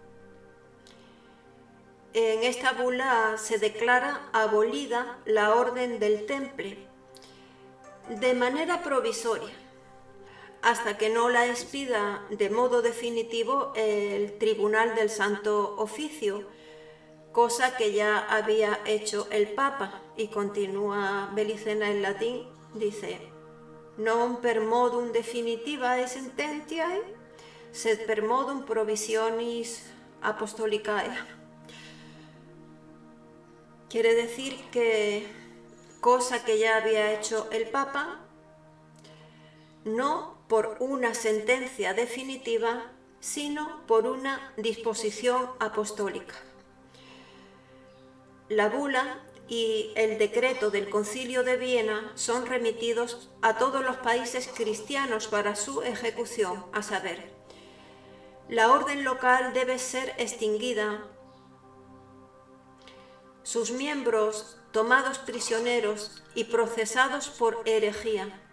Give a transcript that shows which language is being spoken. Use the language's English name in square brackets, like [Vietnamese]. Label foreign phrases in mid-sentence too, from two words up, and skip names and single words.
[Spanish] En esta bula se declara abolida la Orden del Temple de manera provisoria, hasta que no la expida de modo definitivo el Tribunal del Santo Oficio, cosa que ya había hecho el Papa, y continúa Belicena en latín, dice: [Latin] non per modum definitivae sententiae, sed per modum provisionis apostolicae. [Spanish] Quiere decir que, cosa que ya había hecho el Papa, no por una sentencia definitiva, sino por una disposición apostólica. La bula y el decreto del Concilio de Viena son remitidos a todos los países cristianos para su ejecución, a saber, la orden local debe ser extinguida, sus miembros tomados prisioneros y procesados por herejía.